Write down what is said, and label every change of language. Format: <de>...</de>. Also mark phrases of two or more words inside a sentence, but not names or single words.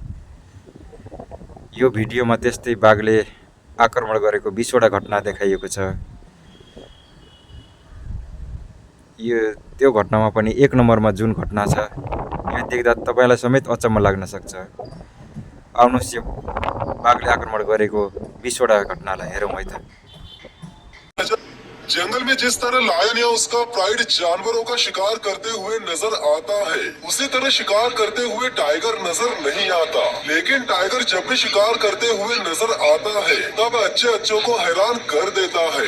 <ne>यो भिडियोमा त्यस्तै बाघले आक्रमण गरेको 20वटा घटना देखाइएको छ। त्यो घटनामा पनि 1 नम्बरमा जुन घटना छ, यो देख्दा तपाईलाई समेत अचम्म लाग्न सक्छ। आउनुहोस् यो बाघले आक्रमण गरेको 20वटा घटनालाई हेरौँ है त।</ne> <hi>जंगल में जिस तरह लायन या उसका प्राइड जानवरों का शिकार करते हुए नजर आता है, उसी तरह शिकार करते हुए टाइगर नजर नहीं आता। लेकिन टाइगर जब भी शिकार करते हुए नजर आता है तब अच्छों को हैरान कर देता है।</hi>